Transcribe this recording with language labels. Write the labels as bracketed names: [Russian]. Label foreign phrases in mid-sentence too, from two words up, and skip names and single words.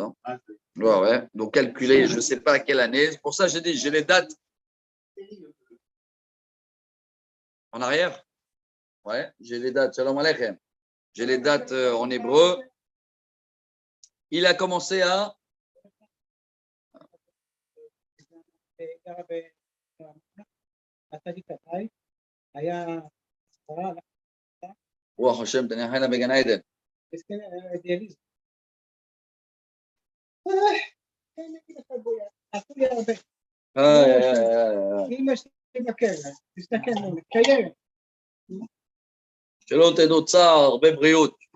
[French] Hein. Ouais. Donc, calculer, je ne sais pas à quelle année. C'est pour ça que j'ai dit, j'ai les dates. En arrière? Ouais, j'ai les dates. [Hebrew] שלום עליכם. [French] J'ai les dates en hébreu. Il a commencé à. [Hebrew] רוח השם תניחנה בגן עדן. שלא תדעו צער, הרבה בריאות.